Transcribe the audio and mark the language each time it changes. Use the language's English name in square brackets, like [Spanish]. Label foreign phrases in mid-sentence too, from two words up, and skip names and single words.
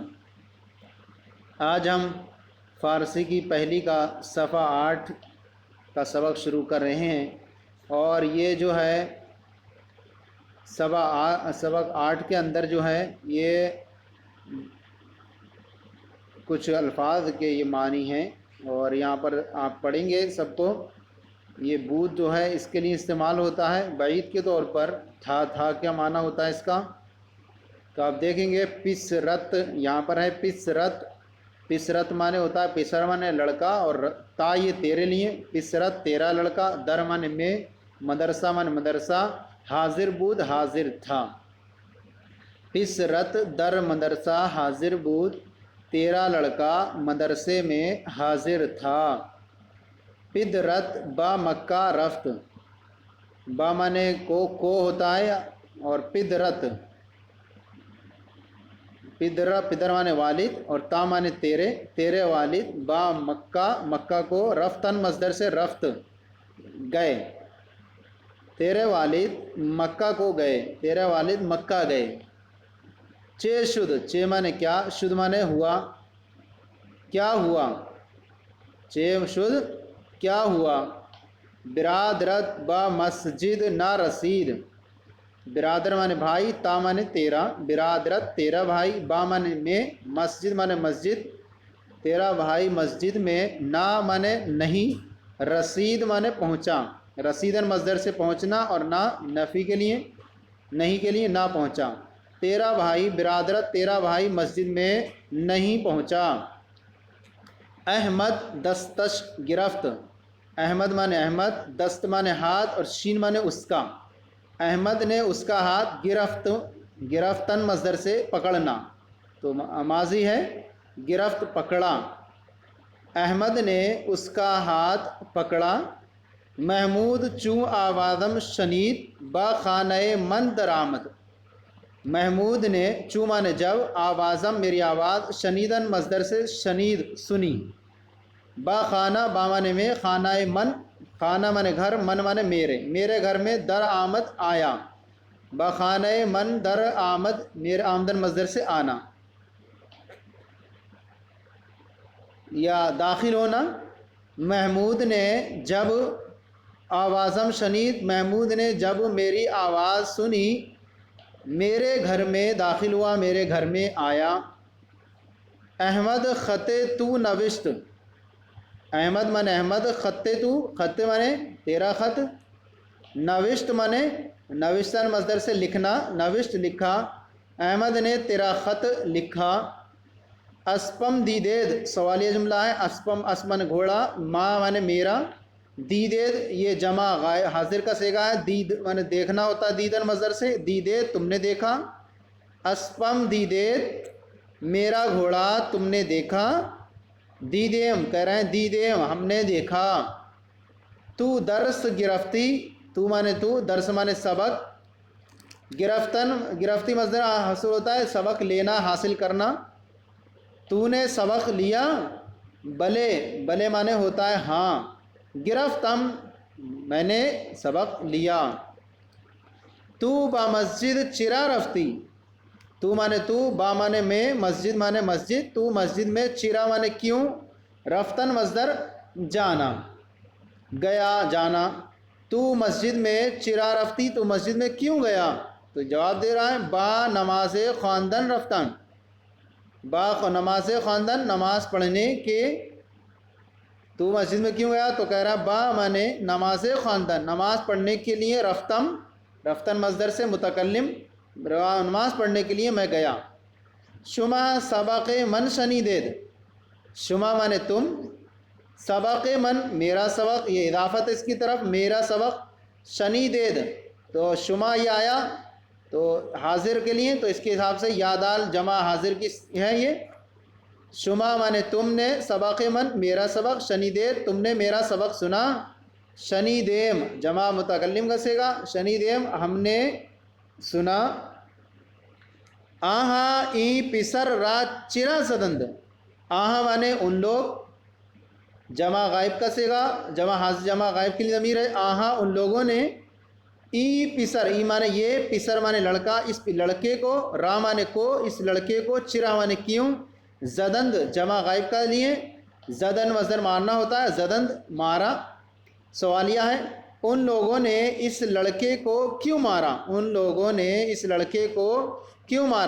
[Urdu] آج ہم فارسی کی پہلی کا صفحہ 8 کا سبق شروع کر رہے ہیں، اور یہ جو ہے سبق 8 کے اندر جو ہے یہ کچھ الفاظ کے یہ معنی ہیں، اور یہاں پر آپ پڑھیں گے سب کو۔ یہ بود جو ہے اس کے لیے استعمال ہوتا ہے بعید کے طور پر۔ تھا کیا معنی ہوتا ہے اس کا؟ تو آپ دیکھیں گے پسرت، یہاں پر ہے پسرت۔ پسرت معنی ہوتا ہے پسر معنی لڑکا، اور تا یہ تیرے لیے، پسرت تیرا لڑکا، در معنی میں، مدرسہ معنی مدرسہ، [Persian] حاضر بود [Urdu] حاضر تھا۔ [Persian] پسرت در مدرسہ حاضر بود، [Urdu] تیرا لڑکا مدرسے میں حاضر تھا۔ [Persian] پدرت با مکہ رفت، [Urdu] با معنی کو ہوتا ہے، اور پدرت پدر معنی والد، اور تا معنی تیرے والد، [Persian] با مکہ [Urdu] مکہ کو رفتن مصدر سے رفت گئے، تیرے والد مکہ کو گئے، تیرے والد مکہ گئے۔ [Persian] چے شد، [Urdu] چے معنی کیا، شد معنی ہوا، کیا ہوا، [Persian] چے شد [Urdu] کیا ہوا۔ [Persian] برادرت با مسجد نا رسید، [Urdu] برادر معنی بھائی، تا معنی تیرا، برادرت تیرا بھائی، با معنی میں، مسجد معنی مسجد، تیرا بھائی مسجد میں، نا معنی نہیں، رسید معنی پہنچا، رسیدن مصدر سے پہنچنا، اور نا نفی کے لیے، نہیں کے لیے، نہ پہنچا۔ تیرا بھائی برادرت تیرا بھائی مسجد میں نہیں پہنچا۔ [Persian] احمد دستش گرفت، [Urdu] احمد معنی احمد، دست معنی ہاتھ، اور شین معنی اس کا، احمد نے اس کا ہاتھ گرفت، گرفتن مصدر سے پکڑنا، تو ماضی ہے، گرفت پکڑا، احمد نے اس کا ہاتھ پکڑا۔ [Persian] محمود چوں آوازم شنید با خانہ من درآمد، [Urdu] محمود نے چوں معنی جب، آوازم میری آواز، شنیدن مصدر سے شنید سنی، [Persian] با خانہ [Urdu] با معنی میں، [Persian] خانہ من، [Urdu] خانہ معنی گھر، من معنی میرے گھر میں [Persian] در آمد [Urdu] آیا، [Persian] با خانہ من در آمد [Urdu] میرے آمدن مصدر سے آنا یا داخل ہونا۔ محمود نے جب [Persian] آوازم شنید، [Urdu] محمود نے جب میری آواز سنی، میرے گھر میں داخل ہوا، میرے گھر میں آیا۔ [Persian] احمد خط تو نوشت، [Urdu] احمد معنی احمد، [Persian] خط تو، [Urdu] خط معنی تیرا خط، نوشت معنی نوشتن مصدر سے لکھنا، نوشت لکھا، احمد نے تیرا خط لکھا۔ [Persian] اسپم دیدید [Urdu] سوالیہ جملہ ہے، اسپم اسمن گھوڑا، ماں معنی میرا، دیدید یہ جمع غائب حاضر کا صیغہ ہے، دید معنی دیکھنا ہوتا ہے، دیدن مصدر سے، دیدید تم نے دیکھا، [Persian] اسپم دیدید [Urdu] میرا گھوڑا تم نے دیکھا، دیدیم کہہ رہے ہیں دیدیم ہم نے دیکھا۔ [Persian] تو درس گرفتی، [Urdu] تو معنی تو، درس معنی سبق، [Persian] گرفتن گرفتی [Urdu] مصدر حاصل ہوتا ہے سبق لینا حاصل کرنا، تو نے سبق لیا، [Persian] بلے بلے [Urdu] معنی ہوتا ہے ہاں، گرفتم میں نے سبق لیا۔ [Persian] تو با مسجد چرا رفتی، [Urdu] تو معنی تو، با معنی میں، مسجد معنی مسجد، تو مسجد میں، چرا معنی کیوں، رفتن مصدر جانا، گیا جانا، تو مسجد میں [Persian] چرا رفتی [Urdu] تو مسجد میں کیوں گیا، تو جواب دے رہا ہے [Persian] با نماز خواندن رفتن، با نماز خواندن [Urdu] نماز پڑھنے کے، تو مسجد میں کیوں گیا، تو کہہ رہا با معنی [Persian] نماز خواندن [Urdu] نماز پڑھنے کے لیے، رفتم رفتن مصدر سے متکلم، نماز پڑھنے کے لیے میں گیا۔ [Persian] شما سبق من شنیدید، [Urdu] شما معنی تم، [Persian] سبق من [Urdu] میرا سبق، یہ اضافت اس کی طرف، میرا سبق، شنیدید تو شما یہ آیا تو حاضر کے لیے، تو اس کے حساب سے یادال جمع حاضر کی ہے یہ، شما معنی تم نے، [Persian] سبق من [Urdu] میرا سبق، شنیدید تم نے میرا سبق سنا، شنیدیم جمع متکلم کا صیغہ، شنیدیم ہم نے سنا۔ [Persian] آہا ای پسر را چرا زدند. [Urdu] آہا مانے ان لوگ، جمع غائب کا صیغہ، جمع غائب کے لیے ضمیر ہے. آہا ان لوگوں نے، [Persian] ای پسر، [Urdu] ای مانے یہ، پسر مانے لڑکا، اس لڑکے کو، را مانے کو، اس لڑکے کو، چرا مانے کیوں، زدند جمع غائب کا لیے، زدن مصدر مارنا ہوتا ہے، زدند مارا. سوالیہ ہے ان لوگوں نے اس لڑکے کو کیوں مارا، ان لوگوں نے اس لڑکے کو کیوں مارا.